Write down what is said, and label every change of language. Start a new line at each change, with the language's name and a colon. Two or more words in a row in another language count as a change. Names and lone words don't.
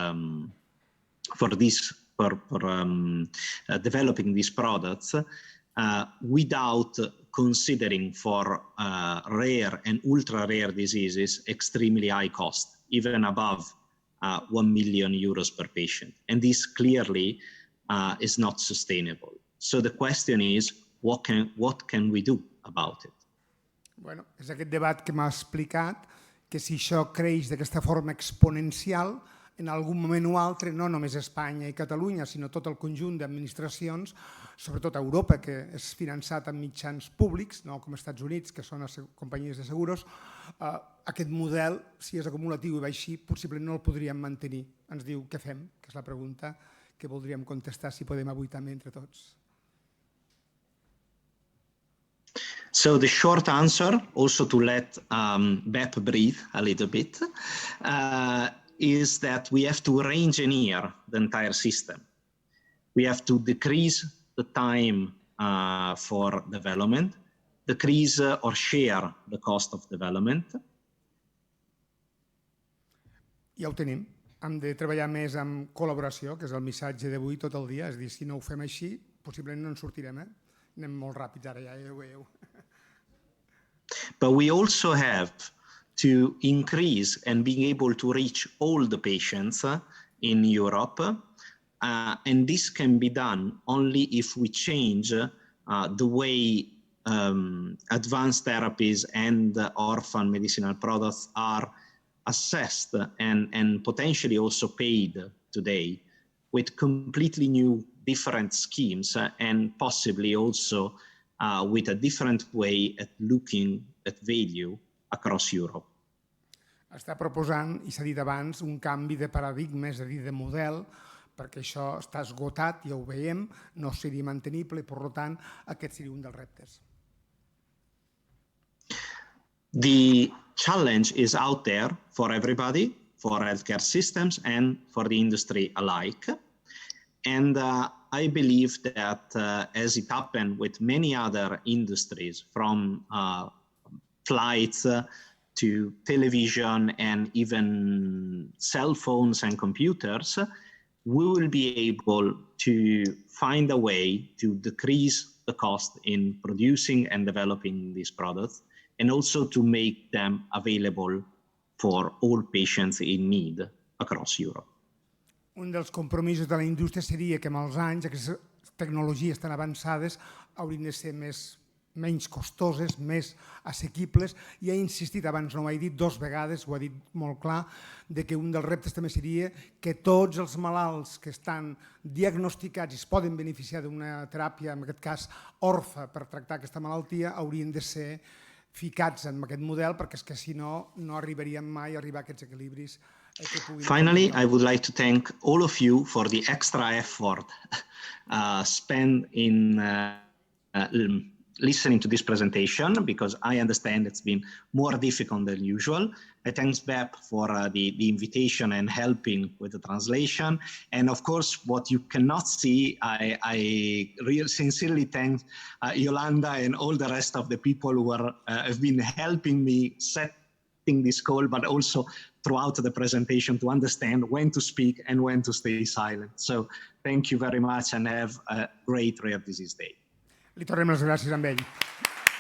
English: developing these products without considering for rare and ultra rare diseases extremely high cost, even above 1 million euros per patient. And this clearly is not sustainable. So the question is, what can we do about it?
Catalan: Bueno, és aquest debat que m'ha explicat, que si això creix d'aquesta forma exponencial, en algun moment o altre, no només Espanya i Catalunya, sinó tot el conjunt d'administracions, sobretot a Europa, que és finançat amb mitjans públics, no com als Estats Units, que són companyies de seguros, aquest model, si és acumulatiu i va així, possiblement no el podríem mantenir. Ens diu què fem, que és la pregunta que voldríem contestar, si podem avui també entre tots.
English: So the short answer, also to let Bep breathe a little bit, is that we have to re-engineer the entire system. We have to decrease the time for development, decrease or share the cost of development.
Catalan: Ja ho tenim. Hem de treballar més en col·laboració, que és el missatge d'avui tot el dia. És a dir, si no ho fem així, possiblement no en sortirem. Anem molt ràpids ara, ja ho veieu.
English: But we also have to increase and being able to reach all the patients in Europe. And this can be done only if we change the way advanced therapies and orphan medicinal products are assessed and potentially also paid today, with completely new different schemes and possibly also with a different way at looking at value across Europe.
Catalan: Està proposant, i s'ha dit abans, un canvi de paradigma, és a dir, de model, perquè això està esgotat, ja ho veiem, no seria mantenible i, per tant, aquest seria un dels reptes.
English: The challenge is out there for everybody, for healthcare systems and for the industry alike. And I believe that as it happened with many other industries, from flights to television and even cell phones and computers, we will be able to find a way to decrease the cost in producing and developing these products, and also to make them available for all patients in need across Europe.
Catalan: Un dels compromisos de la indústria seria que amb els anys aquestes tecnologies tan avançades haurien de ser menys costoses, més assequibles, i ha insistit, abans no ho he dit 2 vegades, ho ha dit molt clar, de que un dels reptes també seria que tots els malalts que estan diagnosticats i es poden beneficiar d'una teràpia, en aquest cas orfa, per tractar aquesta malaltia, haurien de ser ficats en aquest model, perquè és que si no, no arribaríem mai a arribar a aquests equilibris.
English: Finally, I would like to thank all of you for the extra effort spent in listening to this presentation, because I understand it's been more difficult than usual. I thank BEP for the invitation and helping with the translation. And of course, what you cannot see, I really sincerely thank Yolanda and all the rest of the people who have been helping me setting this call, but also throughout the presentation to understand when to speak and when to stay silent. So thank you very much and have a great Rare Disease Day.
Catalan: Li tornem les gràcies a ell.